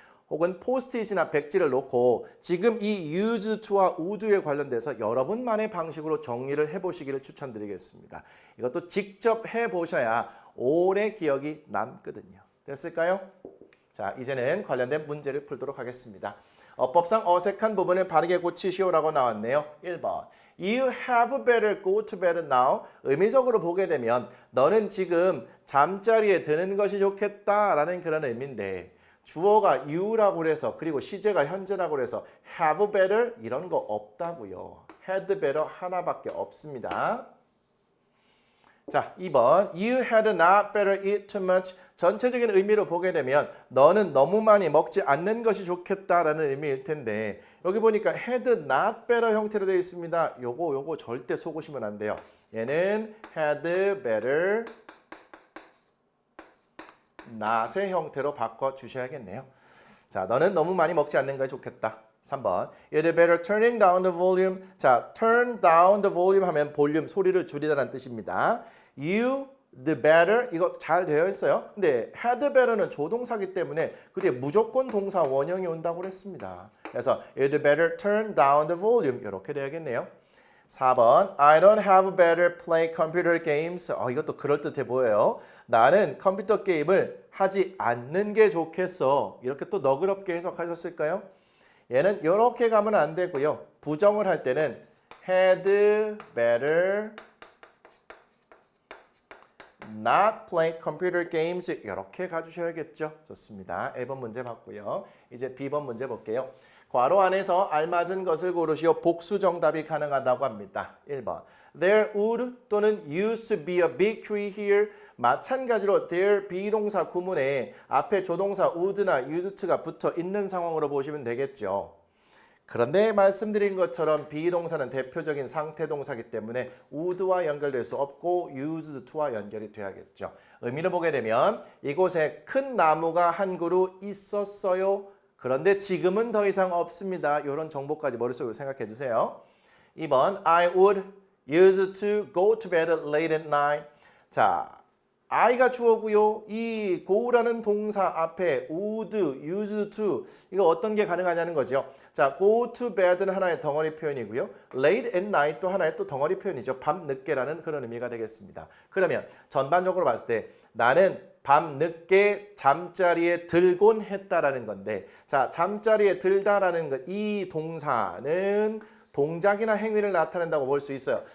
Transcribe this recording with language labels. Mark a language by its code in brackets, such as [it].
[ko] 혹은 포스트잇이나 백지를 놓고 지금 이 used to와 would에 관련돼서 여러분만의 방식으로 정리를 해보시기를 추천드리겠습니다. 이것도 직접 해보셔야 오래 기억이 남거든요. 됐을까요? 자, 이제는 관련된 문제를 풀도록 하겠습니다. 어법상 어색한 부분을 바르게 고치시오라고 나왔네요. 1번. [en] You have better go to bed now. [ko] 의미적으로 보게 되면 너는 지금 잠자리에 드는 것이 좋겠다라는 그런 의미인데 주어가 you라고 그래서 그리고 시제가 현재라고 그래서 have better 이런 거 없다고요. had better 하나밖에 없습니다. 자, 2번 [en] You had not better eat too much. [ko] 전체적인 의미로 보게 되면 너는 너무 많이 먹지 않는 것이 좋겠다라는 의미일 텐데 여기 보니까 had not better 형태로 되어 있습니다. 요거 절대 속으시면 안 돼요. 얘는 had better not의 형태로 바꿔주셔야겠네요. 자, 너는 너무 많이 먹지 않는 것이 좋겠다. 3번 [en] You'd better turning down the volume. [ko] 자, [en] turn down the volume [ko] 하면 볼륨, 소리를 줄이다라는 뜻입니다. You, the better 이거 잘 되어 있어요. 근데 had better는 조동사기 때문에 그게 무조건 동사 원형이 온다고 그랬습니다. 그래서 [en] You'd better turn down the volume [ko] 이렇게 되어야겠네요. [en] 4번 I don't have better play computer games. [ko] 이것도 그럴듯해 보여요. 나는 컴퓨터 게임을 하지 않는 게 좋겠어. 이렇게 또 너그럽게 해석하셨을까요? 얘는 이렇게 가면 안 되고요. 부정을 할 때는 [en] had better not play computer games [ko] 이렇게 가주셔야겠죠. 좋습니다. A번 문제 봤고요. 이제 B번 문제 볼게요. 괄호 안에서 알맞은 것을 고르시오. 복수 정답이 가능하다고 합니다. [en] 1번 There would 또는 used to be a big tree here. [ko] 마찬가지로 there 비동사 구문에 앞에 조동사 would나 used to가 붙어 있는 상황으로 보시면 되겠죠. 그런데 말씀드린 것처럼 비동사는 대표적인 상태동사이기 때문에 would와 연결될 수 없고 used to와 연결이 돼야겠죠. 의미를 보게 되면 이곳에 큰 나무가 한 그루 있었어요. 그런데 지금은 더 이상 없습니다. 이런 정보까지 머릿속으로 생각해 주세요. [en] 2번 I would use to go to bed late at night. [ko] 자, I가 주어고요. 이 go라는 동사 앞에 would, used to 이거 어떤 게 가능하냐는 거죠. 자, go to bed는 하나의 덩어리 표현이고요. late at night 또 하나의 또 덩어리 표현이죠. 밤 늦게라는 그런 의미가 되겠습니다. 그러면 전반적으로 봤을 때 나는 밤 늦게 잠자리에 들곤 했다라는 건데 자, 잠자리에 들다라는 것 이 동사는 동작이나 행위를 나타낸다고 볼 수 있어요.